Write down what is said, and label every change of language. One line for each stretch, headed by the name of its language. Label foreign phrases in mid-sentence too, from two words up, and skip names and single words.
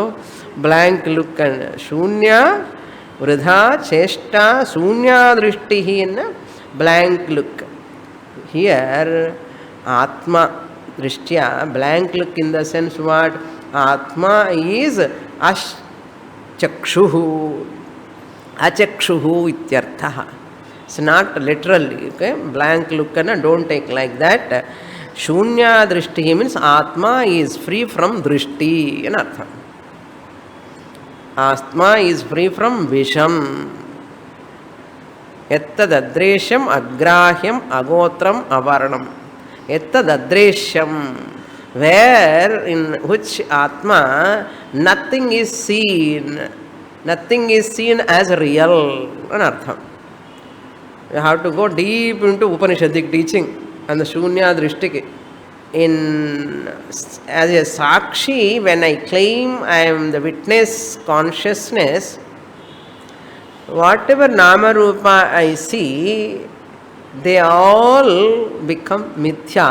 English: Blank look and
Sanskrit: शून्य वृथा चेष्टा शून्य दृष्टिः
English: in blank look. Here
Sanskrit: आत्म दृष्ट्या,
English: blank look in the sense what? Atma is Chakshuhu.
Sanskrit: अचक्षुः इत्यर्थः.
English: It's not literally, okay? Blank look and don't take like that.
Sanskrit: शून्य दृष्टिः
English: means Atma is free from Drishti in artha. Atma is free from Visham.
Sanskrit: यत्तद् अद्रेश्यम् अग्राह्यम् अगोत्रम् अवर्णम्. यत्तद् अद्रेश्यम्,
English: where in which Atma nothing is seen. Nothing is seen as real. Anartham. You have to go deep into Upanishadic teaching and the
Sanskrit: शून्य दृष्टिकी.
English: As a Sakshi, when I claim I am the witness consciousness, whatever
Sanskrit: नाम रूप
English: I see, they all become mithya.